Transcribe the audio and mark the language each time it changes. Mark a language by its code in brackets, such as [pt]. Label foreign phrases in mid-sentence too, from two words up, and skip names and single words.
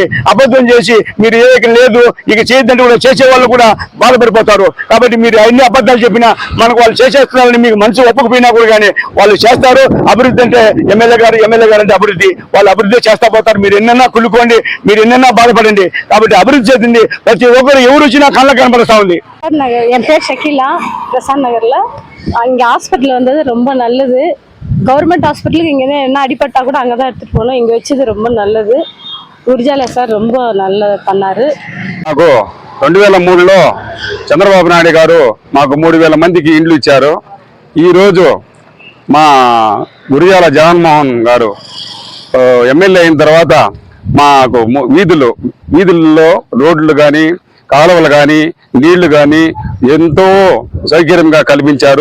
[te] అబద్ధం చేసి మీరు ఏదైతే లేదు ఇక చేయొద్దంటే కూడా చేసే వాళ్ళు కూడా బాధపడిపోతారు. కాబట్టి మీరు అన్ని అబద్ధాలు చెప్పినా మనకు వాళ్ళు చేసేస్తున్నారని మీకు మనసు ఒప్పకపోయినా కూడా కానీ వాళ్ళు చేస్తారు. అభివృద్ధి అంటే ఎమ్మెల్యే గారు అంటే అభివృద్ధి, వాళ్ళు అభివృద్ధి చేస్తా పోతారు. మీరు ఎన్నైనా కుళ్ళుకోండి, మీరు ఎన్నైనా బాధపడండి. కాబట్టి అభివృద్ధి చేసింది ప్రతి ఒక్కరు ఎవరు వచ్చినా కళ్ళకు కనపడతా ఉంది. [ta] என் பேர் ஷகிலா, பிரசாந்த் நகர்ல. இங்கே ஹாஸ்பிட்டல் வந்தது ரொம்ப நல்லது. [en] government hospitalukku [ta] இங்கே என்ன அடிப்பட்டா கூட அங்கே தான் எடுத்துகிட்டு போகணும். இங்கே வச்சது ரொம்ப நல்லது. గురజాల సార్ ரொம்ப நல்ல పన్నారు. [te] నాకు 2003లో చంద్రబాబు నాయుడు గారు మాకు 3000 మందికి ఇండ్లు ఇచ్చారు. ఈరోజు మా గురజాల జగన్మోహన్ గారు ఎమ్మెల్యే అయిన తర్వాత మాకు వీధుల్లో రోడ్లు కానీ, కాలువలు కానీ, నీళ్లు కానీ ఎంతో సౌకర్యంగా కల్పించారు.